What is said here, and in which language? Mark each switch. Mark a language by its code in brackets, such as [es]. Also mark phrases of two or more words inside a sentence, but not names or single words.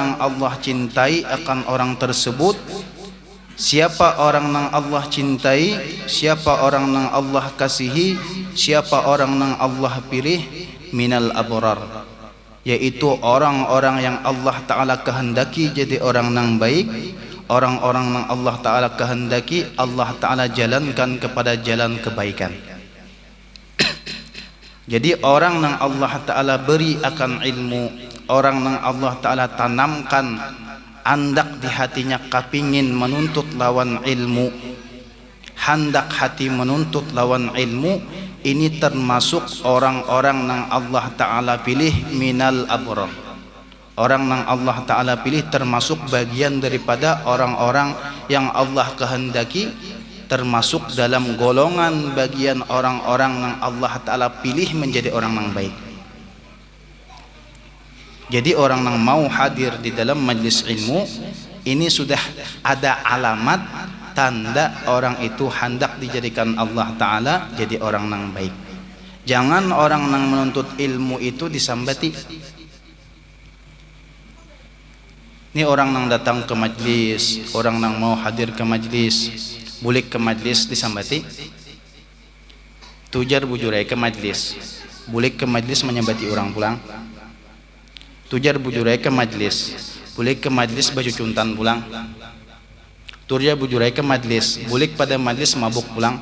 [id] Allah cintai akan orang tersebut siapa orang nang Allah cintai, siapa orang nang Allah kasihi, siapa orang nang Allah pilih, [ar] minal abrar, [id] yaitu orang-orang yang Allah Ta'ala kehendaki jadi orang nang baik, orang-orang yang Allah Ta'ala kehendaki Allah Ta'ala jalankan kepada jalan kebaikan. Jadi orang yang Allah Ta'ala beri akan ilmu, orang yang Allah Ta'ala tanamkan andak di hatinya kapingin menuntut lawan ilmu, hendak hati menuntut lawan ilmu, ini termasuk orang-orang yang Allah Ta'ala pilih [ar] minal abrar. [id] Orang yang Allah Ta'ala pilih termasuk bagian daripada orang-orang yang Allah kehendaki, termasuk dalam golongan bagian orang-orang yang Allah Ta'ala pilih menjadi orang yang baik. Jadi orang yang mau hadir di dalam majlis ilmu ini sudah ada alamat tanda orang itu hendak dijadikan Allah Ta'ala jadi orang yang baik. Jangan orang yang menuntut ilmu itu disambati. Ini orang yang datang ke majlis, orang yang mau hadir ke majlis, bulik ke majlis disambati. [bjn] Tujar bujurai ke majlis, bulik ke majlis menyambati orang pulang. Tujar bujurai ke majlis, bulik ke majlis baju cuntan pulang. Turja bujurai ke majlis, bulik pada majlis mabuk pulang.